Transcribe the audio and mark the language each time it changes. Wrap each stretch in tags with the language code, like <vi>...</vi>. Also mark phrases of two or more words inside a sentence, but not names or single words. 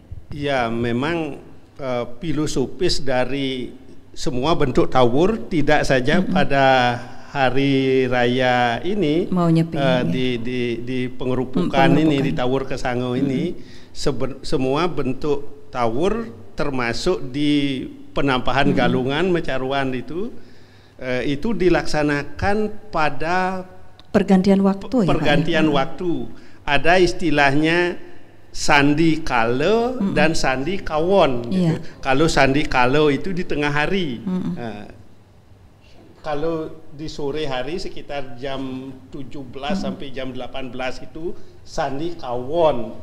<id>Ya, memang filosofis dari semua bentuk tawur, tidak saja pada hari raya ini mau nyepi di pengerupukan ini, di Tawur Kesanga ini, semua bentuk tawur termasuk di penampahan galungan mecaruan itu dilaksanakan pada pergantian waktu. Pergantian waktu. Ada istilahnya sandi kala dan sandi kawon. Gitu. Kalau sandi kala itu di tengah hari. Kalau di sore hari sekitar jam 17 sampai jam 18 itu sandi kawon.</id>